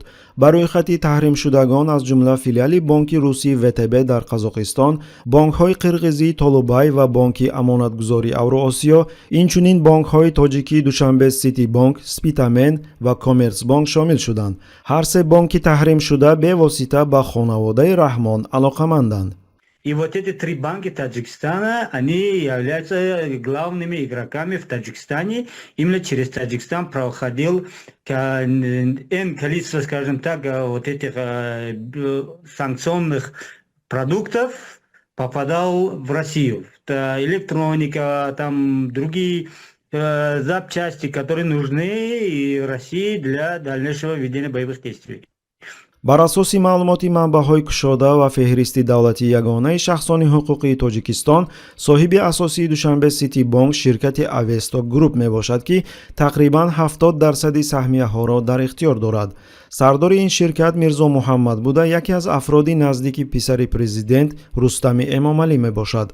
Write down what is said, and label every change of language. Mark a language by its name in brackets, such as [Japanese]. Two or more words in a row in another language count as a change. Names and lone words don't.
[Tajik] Ба рӯйхати таҳримшудагон аз ҷумла филиали бонки русии ВТБ дар Қазоқистон, бонкҳои қирғизии Толубай ва бонки амонатгузории Авроосиё, инчунин бонкҳои тоҷики Душанбе Сити Банк, Спитамен ва Коммерцбанк шомил шуданд. ҳар се бонки таҳримшуда бевосита ба хонаводаи Раҳмон алоқаманданд. [Russian] И вот эти три банка Таджикистана, они являются главными игроками в Таджикистане. Именно через Таджикистан проходил количество, скажем так, вот этих санкционных продуктов попадал в Россию. Это электроника, там другие запчасти, которые нужны России для дальнейшего ведения боевых действий. [Tajik] бар асоси маълумоти манбаъҳои кушода ва феҳристи давлати ягонаи шахсони ҳуқуқии Тоҷикистон, соҳиби асосии Душанбе Сити Банк ширкати Авесто Груп мебошад, ки тақрибан 70% саҳмияҳоро дар ихтиёр дорад. сардори ин ширкат Мирзо Муҳаммад буда, яке аз афроди наздики писари президент Рустами Эмомалӣ мебошад.